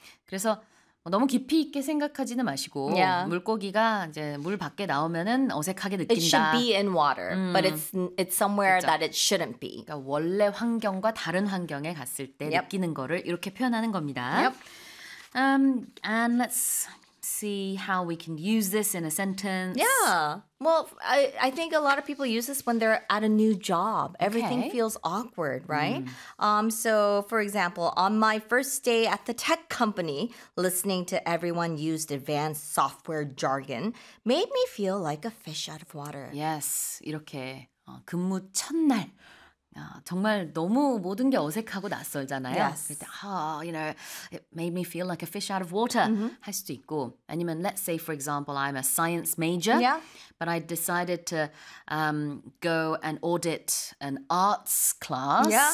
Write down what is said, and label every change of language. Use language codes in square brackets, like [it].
[ko] 그래서 너무 깊이 있게 생각하지는 마시고 물고기가 이제 물 밖에 나오면은 어색하게 느낀다. [en] It should be in water, but it's somewhere [ko] 그쵸? [en] that it shouldn't be. [ko] 그러니까 원래 환경과 다른 환경에 갔을 때 느끼는 거를 이렇게 표현하는 겁니다. [en] And let's see how we can use this in a sentence. Yeah. Well, I think a lot of people use this when they're at a new job. Everything feels awkward, right? So, for example, on my first day at the tech company, listening to everyone use advanced software jargon made me feel like a fish out of water. Yes. [ko] 이렇게 근무 첫날. 정말 너무 모든 게 어색하고 낯설잖아요. [en] Yes. [ko] 그럴 때, [en] you know, it made me feel like a fish out of water [ko] 할 수도 있고 아니면 [en] let's say for example I'm a science major but I decided to go and audit an arts class.